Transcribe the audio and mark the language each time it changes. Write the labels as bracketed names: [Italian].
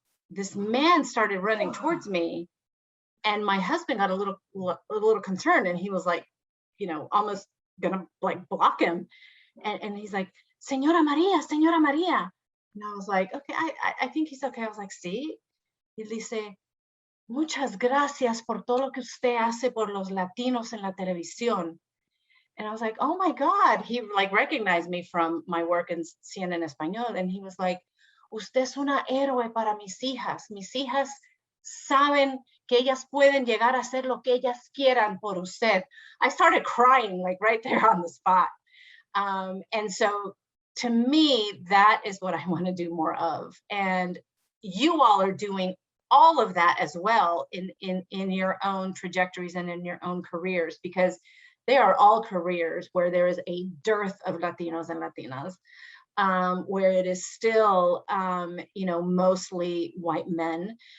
[English] this man started running towards me, and my husband got a little concerned, and he was like, almost gonna like block him, and he's like, Señora Maria, Señora Maria, and I was like, okay, I think he's okay. I was like, [Spanish] sí, y dice, muchas gracias por todo lo que usted hace por los latinos en la televisión. [English] And I was like, oh my God, he like recognized me from my work in CNN Español. And he was like, [Spanish] usted es una héroe para mis hijas. Mis hijas saben que ellas pueden llegar a hacer lo que ellas quieran por usted. [English] I started crying like right there on the spot. And so to me, that is what I want to do more of. And you all are doing all of that as well in your own trajectories and in your own careers, because they are all careers where there is a dearth of Latinos and Latinas, where it is still, mostly white men.